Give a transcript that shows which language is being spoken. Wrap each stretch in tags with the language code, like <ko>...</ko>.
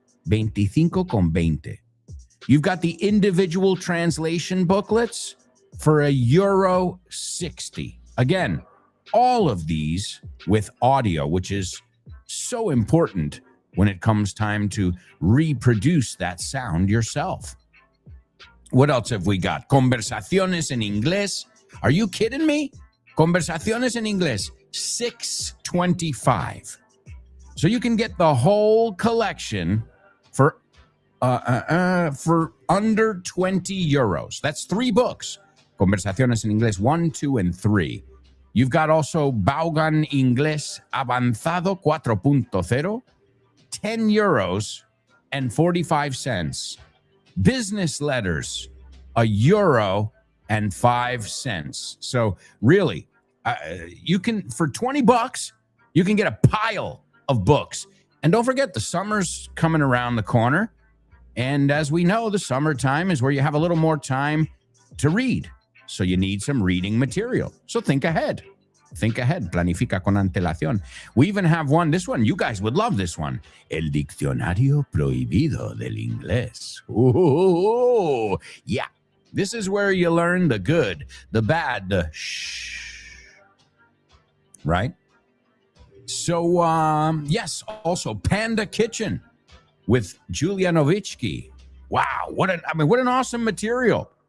<es>25 con 20.</es> <en>You've got the individual translation booklets for €1.60. Again, all of these with audio, which is so important when it comes time to reproduce that sound yourself. What else have we got? Conversaciones en Inglés. Are you kidding me? Conversaciones en Inglés, $6.25. So you can get the whole collection for under €20. That's 3 books. Conversaciones en Inglés 1, 2, and 3. You've got also Vaughan Inglés Avanzado 4.0, €10.45. Business letters, €1.05. So really, you can, for $20, you can get a pile of books. And don't forget, the summer's coming around the corner. And as we know, the summertime is where you have a little more time to read. So you need some reading material. So think ahead.</en> <es>Planifica con antelación.</es> <en>We even have one, this one, you guys would love this one. El Diccionario Prohibido del Inglés. Ooh, yeah. This is where you learn the good, the bad, the shh. Right? So, yes, also Panda Kitchen with Julia Nowitzki. Wow, what an awesome material.</en>